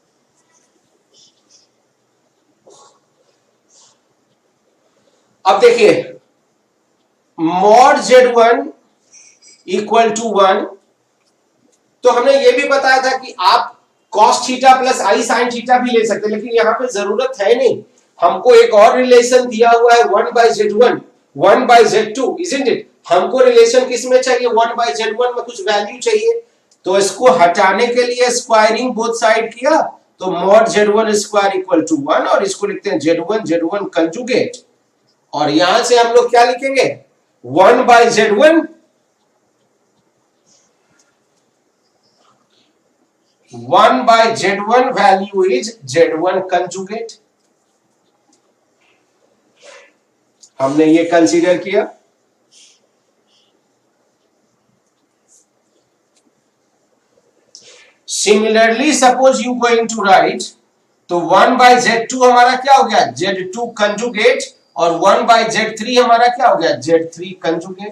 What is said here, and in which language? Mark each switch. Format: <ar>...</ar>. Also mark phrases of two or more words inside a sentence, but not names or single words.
<hi>अब देखिए mod z1</hi> <en>equal to</en> <hi>1, तो हमने ये भी बताया था कि आप</hi> <en>cos theta plus i sine theta</en> <hi>भी ले सकते हैं, लेकिन यहां पे जरूरत है नहीं। हमको एक और रिलेशन दिया हुआ है 1 by z1 1 by z2,</hi> <en>isn't it।</en> <hi>हमको रिलेशन किसमें चाहिए, 1 by z1 में कुछ वैल्यू चाहिए, तो इसको हटाने के लिए</hi> <en>squaring both side</en> <hi>किया, तो mod z1</hi> <en>square equal to</en> <hi>1, और इसको लिखते हैं z1 कंजुगेट, और यहां से हम लोग क्या लिखेंगे,</hi> <en>1 by z1 1 by z1 value is z1 conjugate।</en> <hi>हमने ये कंसीडर किया।</hi> <en>similarly suppose you going to write,</en> <hi>तो 1 by z2 हमारा क्या हो गया, z2 कंजुगेट, और 1 by z3 हमारा क्या हो गया, z3 कंजुगेट।</hi>